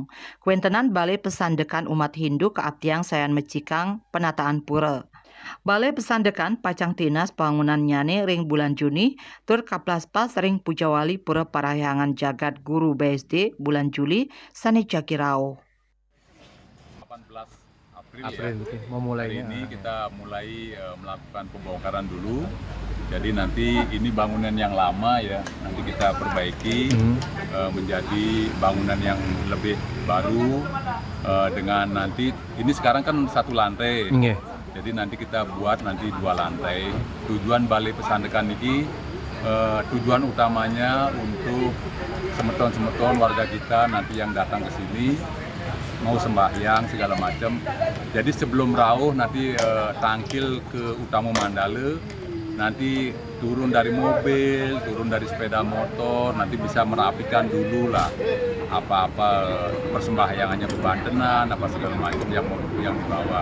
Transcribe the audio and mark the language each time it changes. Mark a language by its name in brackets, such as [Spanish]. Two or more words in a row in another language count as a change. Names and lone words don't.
[Balinese] Kuentenan Balai Pesandekan umat Hindu keaptiang sayan mecikang penataan pura. Balai Pesandekan Pacang Tinas bangunan nyane ring bulan Juni, tur kaplaspas ring Pujawali Pura Parahyangan Jagat Guru BSD bulan Juli sane Jagirau. [Indonesian] 18 April ya. Okay. Memulainya. Hari ini kita mulai melakukan pembongkaran dulu. Jadi nanti ini bangunan yang lama ya, nanti kita perbaiki menjadi bangunan yang lebih baru dengan nanti ini sekarang kan satu lantai. Jadi nanti kita buat nanti 2 lantai. Tujuan Balai Pesandekan ini tujuan utamanya untuk semeton-semeton warga kita nanti yang datang ke sini mau sembahyang segala macam. Jadi sebelum rawuh nanti tangkil ke Utama Mandala, nanti turun dari mobil, turun dari sepeda motor, nanti bisa merapikan dulu lah apa-apa persembahyangannya, bebantenan apa segala macam yang dibawa.